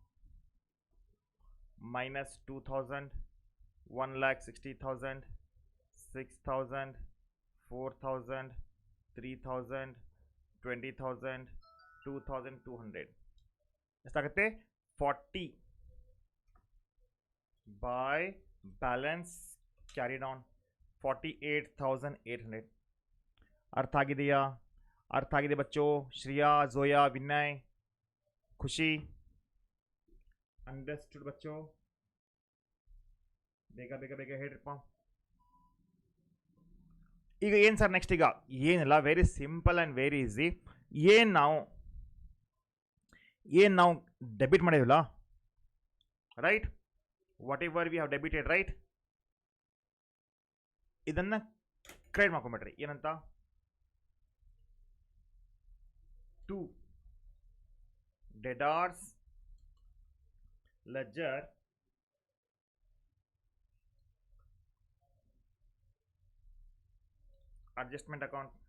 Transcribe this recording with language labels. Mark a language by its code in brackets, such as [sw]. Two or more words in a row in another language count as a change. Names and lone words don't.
[en] minus 2,000, 1,60,000, 6,000, 4,000, 3,000, 20,000, 2,200. ಎಷ್ಟಾಗುತ್ತೆ? 40 by balance carried on 48,800. [kn] अर्थ ಆಗಿದೆಯಾ? अर्थ ಆಗಿದೆ बच्चों? [hi] श्रिया, जोया, विनय, खुशी, अंडरस्टूड बच्चों? [kn] ಬೇಗ ಬೇಗ ಬೇಗ ಹೇಳ್ರಿಪ್ಪ. ಈಗ ಏನು [en] sir next? [kn] ಈಗ ಏನಿಲ್ಲ, [en] very simple and very easy. [kn] ಏನು ನಾವು ಡೆಬಿಟ್ ಮಾಡಿದ್ವಲ್ಲ, ರೈಟ್? [en] whatever we have debited, right? [kn] ಇದನ್ನು ಕ್ರೆಡಿಟ್ ಮಾಡ್ಕೊಂಬಿಟ್ರಿ. ಏನಂತ? [en] to debtors ledger adjustment account.